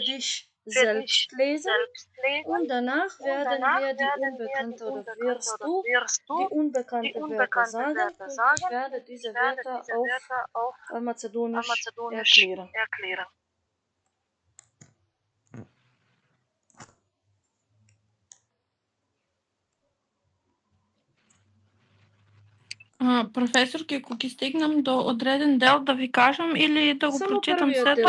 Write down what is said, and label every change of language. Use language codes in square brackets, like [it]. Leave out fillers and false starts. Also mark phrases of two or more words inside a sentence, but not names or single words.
[de] dich selbst lesen und danach werden wir die Unbekannte oder wirst du die unbekannte Wörter sagen und ich werde diese Wörter auf Mazedonisch erklären. [mk] Професорки, ако ги стигнам до одреден дел, да ви кажам или да го прочитам след това?